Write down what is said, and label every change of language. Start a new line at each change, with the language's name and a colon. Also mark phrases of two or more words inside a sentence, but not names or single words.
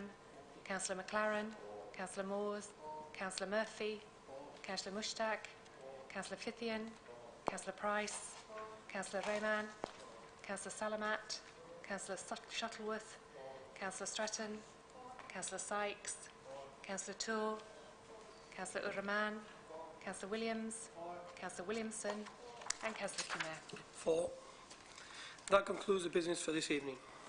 English: Councillor McLaren, Councillor Moores, Councillor Murphy, Councillor Mushtaq, Councillor Fithian, Councillor Price, Councillor Rehman, Councillor Salamat, Councillor Shuttleworth, Councillor Stretton, Councillor Sykes, Councillor Tour, Councillor Uraman, Councillor Williams, Councillor Williamson and Councillor Cumer. 4. That concludes the business for this evening.